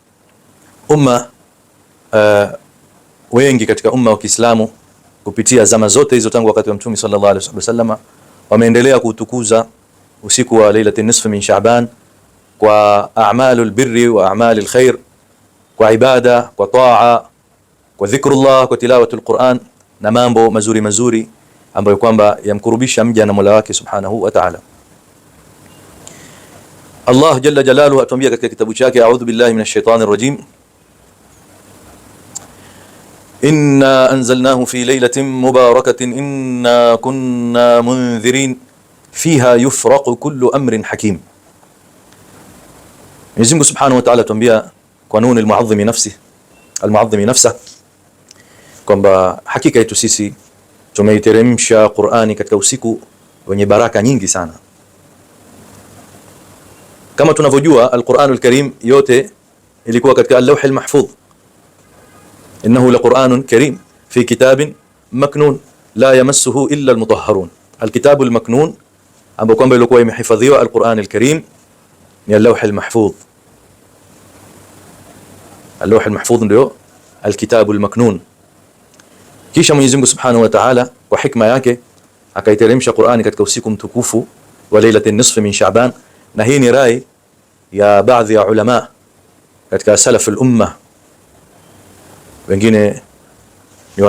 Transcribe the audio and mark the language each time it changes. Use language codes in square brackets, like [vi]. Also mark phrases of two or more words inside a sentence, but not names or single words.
[sw] wengi katika umma wa Kiislamu kupitia zama zote hizo tangu wakati wa Mtume [ar] صلى الله عليه وسلم [sw] wameendelea kutukuza usiku wa Lailatul Nisfi min Shaaban kwa [ar] أعمال البر وأعمال الخير, [sw] kwa ibada, kwa taa, kwa dhikrullah, kwa [ar] تلاوة القرآن [sw] na mambo mazuri mazuri ambayo kwamba yamkurubisha mja na Mola wake [ar] سبحانه وتعالى. [sw] Allah [ar] جل جلاله [sw] atuambia katika kitabu chake, [ar] أعوذ بالله من الشيطان الرجيم، إنا أنزلناه في ليلة مباركة إنا كنا منذرين فيها يفرق كل أمر حكيم. [sw] Mwenyezi Mungu [ar] سبحانه وتعالى [sw] atuambia kwa [ar] نون المعظم نفسه [sw] kwamba hakika yetu sisi tumeiteremsha Qur'ani katika usiku wenye baraka nyingi sana. Kama tunavyojua al-Qur'anul Karim yote ilikuwa katika [ar] اللوح المحفوظ, إنه لقرآن كريم في كتاب مكنون لا يمسه إلا المطهرون. الكتاب المكنون [sw] ambao kwamba ilikuwa imehifadhiwa al-Qur'an al-Karim ni [ar] اللوح المحفوظ. اللوح المحفوظ [sw] ndio [ar] الكتاب المكنون. [sw] Kisha Mwenyezi Mungu [ar] سبحانه وتعالى [sw] kwa hikma yake akaiteremsha Qur'ani katika usiku mtukufu wa Lailatul Nisfi min Shaaban, na hii ni rai ya baadhi ya ulama katika [ar] سلف الأمة, [sw] wengine ni